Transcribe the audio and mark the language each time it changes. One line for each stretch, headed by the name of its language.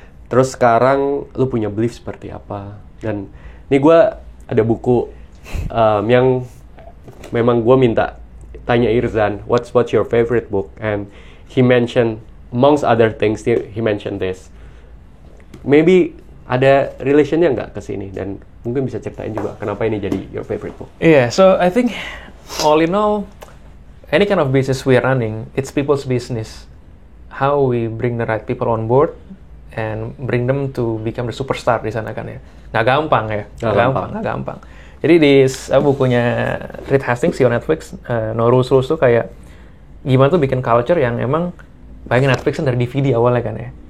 Indonesian: Terus sekarang lu punya belief seperti apa? Dan ini gue ada buku yang memang gue minta tanya Irzan,
English: what's your favorite book? And he mentioned, amongst other things, he mentioned this. Maybe
Indonesian: ada relationnya nggak ke sini? Dan mungkin bisa ceritain juga kenapa ini jadi
English: your favorite book. Yeah, so I think all in all, any kind of business we are running, it's people's business. How we bring the right people on board and bring them to become the superstar
Indonesian: di sana kan ya. Nggak gampang ya, nggak gampang. Jadi di bukunya Reed Hastings, CEO Netflix, No Rules tuh kayak gimana tuh bikin culture yang emang bayangin Netflix kan dari DVD awalnya kan ya.